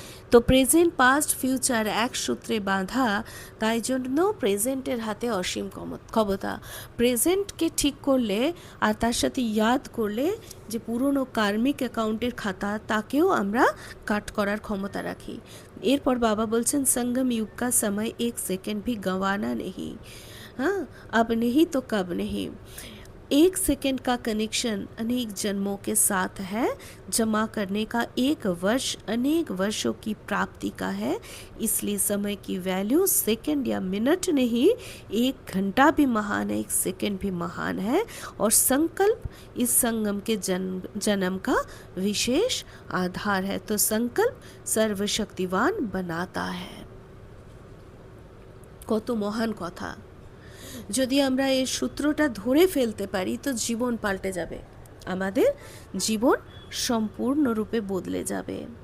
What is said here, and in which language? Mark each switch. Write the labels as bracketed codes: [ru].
[bn] তো present past future এক সূত্রে বাঁধা, তাই জন্য প্রেজেন্টের হাতে অসীম ক্ষমতা। প্রেজেন্টকে ঠিক করলে আর তার সাথে ইয়াদ করলে যে পুরনো কার্মিক অ্যাকাউন্টের খাতা, তাকেও আমরা কাট করার ক্ষমতা রাখি। এরপর বাবা বলছেন সঙ্গম [hi] युग का समय एक सेकंड भी गंवाना नहीं, हाँ अब नहीं तो कब नहीं। 1 सेकंड का कनेक्शन अनेक जन्मों के साथ है, जमा करने का 1 वर्ष अनेक वर्षों की प्राप्ति का है। इसलिए समय की वैल्यू सेकंड या मिनट नहीं, 1 घंटा भी महान है, 1 सेकंड भी महान है। और संकल्प इस संगम के जन्म का विशेष आधार है। तो संकल्प सर्वशक्तिवान बनाता है। [bn] কত মহান কথা। যদি আমরা এই সূত্রটা ধরে ফেলতে পারি তো জীবন পাল্টে যাবে, আমাদের জীবন সম্পূর্ণরূপে বদলে যাবে।